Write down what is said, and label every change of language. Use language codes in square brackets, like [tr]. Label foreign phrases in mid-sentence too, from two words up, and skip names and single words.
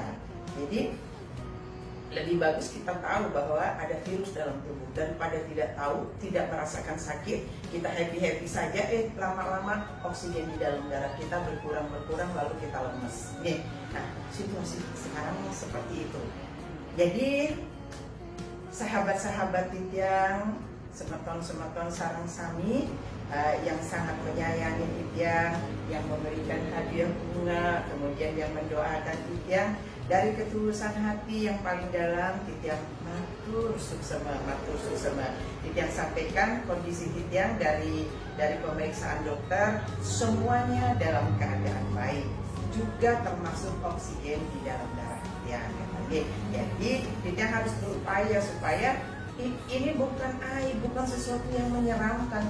[id] Jadi lebih bagus kita tahu bahwa ada virus dalam tubuh daripada tidak tahu, tidak merasakan sakit, kita happy saja, lama-lama oksigen di dalam darah kita berkurang lalu kita lemes. Nah, situasi sekarang seperti itu. Jadi sahabat-sahabat Titian, [ban] semeton sarang sami [id] yang sangat menyayangi Titian, yang memberikan hadiah bunga, kemudian yang mendoakan Titian dari ketulusan hati yang paling dalam, [ban] Titian matur suksema. [id] Titian sampaikan kondisi Titian dari pemeriksaan dokter, semuanya dalam keadaan baik, juga termasuk oksigen di dalam darah Titian. Jadi Titian harus berupaya supaya ini bukan aib, bukan sesuatu yang menyeramkan.